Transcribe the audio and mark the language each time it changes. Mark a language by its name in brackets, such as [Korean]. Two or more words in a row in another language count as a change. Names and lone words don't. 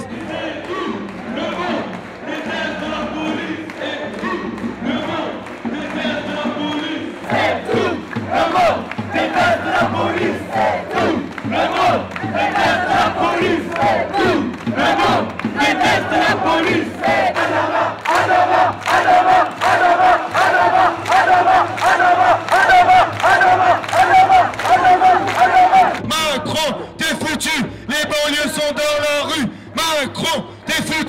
[French] Le monde déteste la police. Et tout le monde déteste la police. Et tout le monde déteste la police. Et tout le monde déteste la police. Et tout le monde déteste la police. Adama, Adama, Adama, Adama, Adama, Adama, Adama, Adama, Adama, Adama, Adama, Adama. Macron, t'es foutu. Les banlieues sont dans la rue. Macron, t'es foutu.